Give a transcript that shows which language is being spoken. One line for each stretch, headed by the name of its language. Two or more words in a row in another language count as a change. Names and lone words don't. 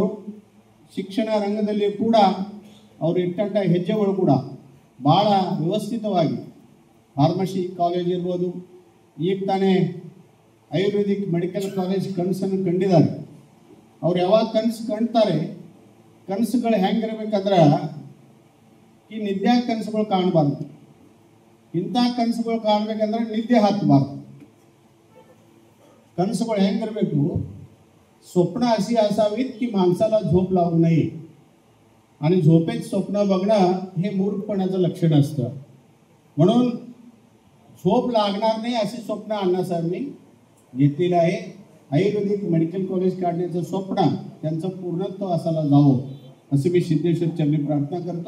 Kannada: ಶಿಕ್ಷಣ ರಂಗದಲ್ಲಿ ಕೂಡ ಅವರು ಇಟ್ಟಂಥ ಹೆಜ್ಜೆಗಳು ಕೂಡ ಭಾಳ ವ್ಯವಸ್ಥಿತವಾಗಿ,
English: pharmacy college
Kannada: ಇರ್ಬೋದು, ಈಗ ತಾನೇ
English: ayurvedic medical college
Kannada: ಕನಸನ್ನು ಕಂಡಿದ್ದಾರೆ. ಅವ್ರು ಯಾವಾಗ ಕನಸು ಕಾಣ್ತಾರೆ, ಕನಸುಗಳು ಹೆಂಗಿರ್ಬೇಕಂದ್ರೆ ಈ ನಿದ್ದೆ ಕನಸುಗಳು ಕಾಣಬಾರ್ದು. ಇಂಥ ಕನಸುಗಳು ಕಾಣಬೇಕಂದ್ರೆ ನಿದ್ದೆ ಹತ್ತಬಾರ್ದು. कणसुಗಳು ಹೆಂಗಿರಬೇಕು,
Marathi: स्वप्न अशी असावीत की माणसाला झोप लागू नये. आणि झोपेत स्वप्न बघणं हे मूर्खपणाचं लक्षण असतं. म्हणून झोप लागणार नाही अशी स्वप्न अण्णासाहेबांनी घेतलेलं आहे.
English: ayurvedic medical college
Marathi: काढण्याचं स्वप्न त्यांचं पूर्णत्व असायला जावं असं मी सिद्धेश्वर चरणी प्रार्थना करतो.